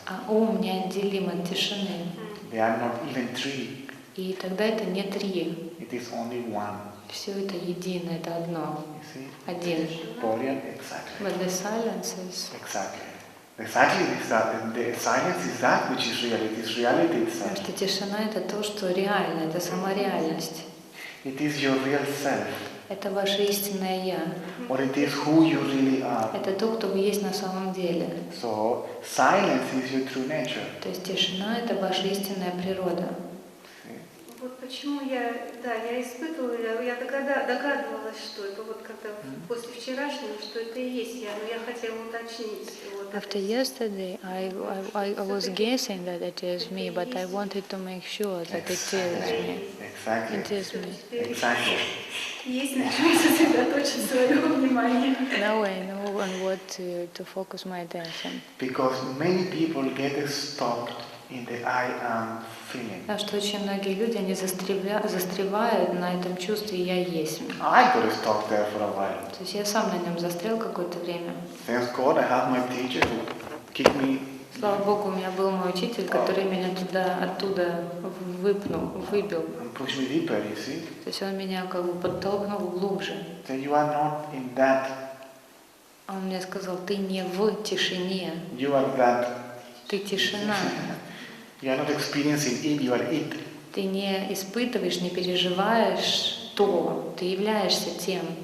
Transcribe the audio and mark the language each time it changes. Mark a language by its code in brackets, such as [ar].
[ru] а ум неотделим от тишины. [en] They are not even three. [ru] И тогда это не три, [en] It is only one. [ru] все это едино, это одно, [en] You see? [ru] один. [en] Body and exactly. But the silence is... Exactly. Exactly is that. The silence is that which is real. It is reality [ru] Потому [en] itself. [ru] что тишина — это то, что реально, это сама реальность. [en] It is your real self. [ru] Это ваше истинное «я». [en] Or it is who you really are. [ru] Это то, кто вы есть на самом деле. [en] So silence is your true nature. [ru] То есть тишина — это ваша истинная природа. [en] See? [ru] Вот почему я испытывала, я догадывалась, что это вот когда после вчерашнего, что это и есть я, но я хотела уточнить. Вот [en] After [ru] это. [en] yesterday, I was guessing that it is me, but I wanted to make sure that it is me. Exactly. It is me. Exactly. [ru] Есть на чем сосредоточить свое внимание. [en] Now I know on what to focus my attention. Because many people get stuck in the I am feeling. [ru] Потому что очень многие люди, они застревают на этом чувстве «я есть». [en] I got stuck there for a while. [ru] То есть я сам на нем застрял какое-то время. [en] Thanks God I have my teacher who kicked me. [ru] Слава Богу, у меня был мой учитель, который меня оттуда выбил. [en] And push me deeper, you see. [ru] То есть он меня как бы подтолкнул глубже. [en] So you are not in that, [ru] Он мне сказал: ты не в тишине, [en] you are that, [ru] ты тишина. [en] you are not experiencing it, you are it. [ru] Ты не испытываешь, не переживаешь то, ты являешься тем.